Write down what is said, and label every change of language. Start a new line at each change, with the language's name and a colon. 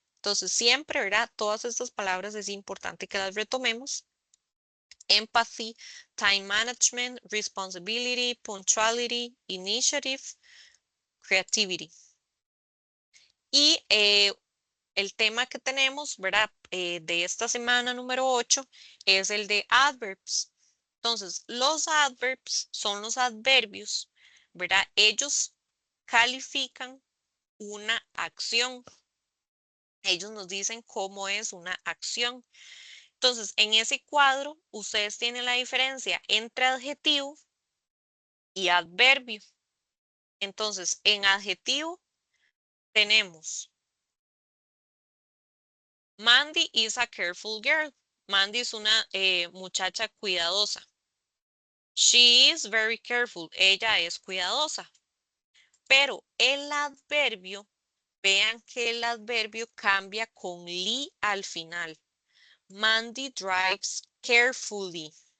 Spanish: Entonces siempre, ¿verdad? Todas estas palabras es importante que las retomemos.
English: Empathy, time management, responsibility, punctuality, initiative, creativity.
Spanish: Y el tema que tenemos, ¿verdad? De esta semana número 8 es el de adverbs. Entonces, los adverbs son los adverbios, ¿verdad? Ellos califican una acción. Ellos nos dicen cómo es una acción. Entonces, en ese cuadro, ustedes tienen la diferencia entre adjetivo y adverbio. Entonces, en adjetivo tenemos
English: Mandy is a careful girl.
Spanish: Mandy es una muchacha cuidadosa.
English: She is very careful.
Spanish: Ella es cuidadosa. Pero el adverbio, vean que el adverbio cambia con li al final.
English: Mandy drives carefully.